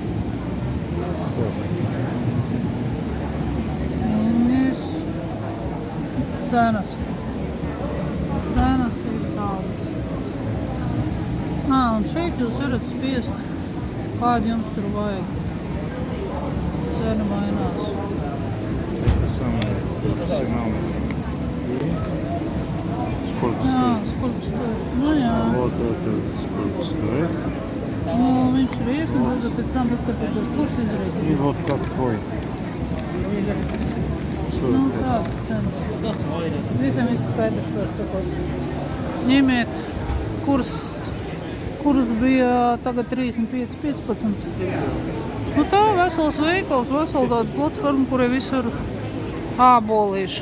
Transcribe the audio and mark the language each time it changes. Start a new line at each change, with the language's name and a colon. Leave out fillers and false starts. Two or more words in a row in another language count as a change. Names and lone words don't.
Latvian: Cenas. Cenas ir tādas. Un šeit jūs varat spiest, kādi jums tur vajag. Cena mainās.
Russian: Это самое профессиональное. Сколько стоит? Сколько стоит? Jā. Вот это сколько стоит.
Latvian: Viņš ir iesniedz, tad pēc tam paskatītos, kurš
Russian: И
Latvian: izrēķina.
Russian: вот как твой.
Latvian: Tādas cenas. Visam viss skaidrs, var sakot. Ņemiet, kurs bija tagad 35,15. Tā vesels veikals, vesela tāda platforma, kurai visur ābolīši.